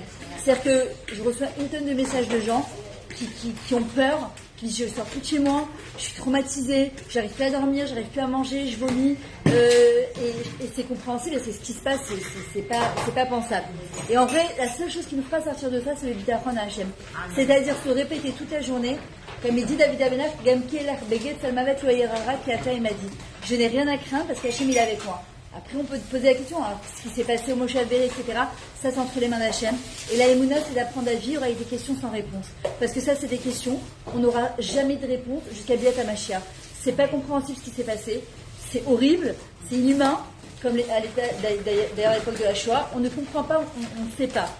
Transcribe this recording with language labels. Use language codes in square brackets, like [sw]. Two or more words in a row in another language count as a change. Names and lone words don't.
[fr] C'est-à-dire que je reçois une tonne de messages de gens qui ont peur, qui disent je sors plus de chez moi, je suis traumatisée, j'arrive plus à dormir, j'arrive plus à manger, je vomis, et c'est compréhensible, et c'est ce qui se passe, c'est pas pensable. Et en vrai, la seule chose qui nous fera sortir de ça, c'est le bitachon à Hachem. C'est-à-dire se répéter toute la journée, comme il dit David Abenach, [he] גם כי אלך בגיא צלמוות לא אירא רע כי אתה [fr] il m'a dit, je n'ai rien à craindre parce qu'Hachem il est avec moi. Après, on peut te poser la question, alors, ce qui s'est passé au Moshe Rabbeinu, etc., ça c'est entre les mains d'Hachem. Et la Emouna, c'est d'apprendre à vivre avec des questions sans réponse. Parce que ça, c'est des questions, on n'aura jamais de réponse jusqu'à [he] ביאת המשיח. [fr] C'est pas compréhensible ce qui s'est passé, c'est horrible, c'est inhumain, comme d'ailleurs à l'époque de la Shoah, on ne comprend pas, on ne sait pas.